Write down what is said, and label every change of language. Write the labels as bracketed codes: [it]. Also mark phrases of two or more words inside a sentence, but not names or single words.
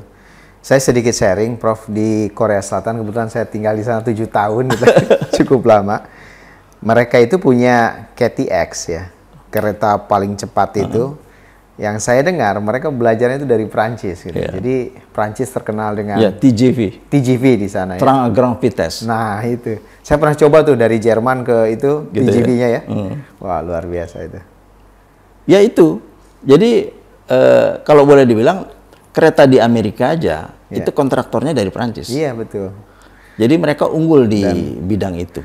[id] Saya sedikit sharing, Prof, di Korea Selatan, kebetulan saya tinggal di sana 7 tahun, gitu. Cukup lama. Mereka itu punya KTX ya, kereta paling cepat itu. Yang saya dengar, mereka belajarnya itu dari Prancis gitu. Jadi Prancis terkenal dengan TGV di sana ya. [fr] Train à grande vitesse. [id] Nah itu, saya pernah coba tuh dari Jerman ke itu gitu TGV-nya ya. Wah luar biasa itu. Ya itu, jadi kalau boleh dibilang, kereta di Amerika aja itu kontraktornya dari Prancis. Iya betul. Jadi mereka unggul di bidang itu.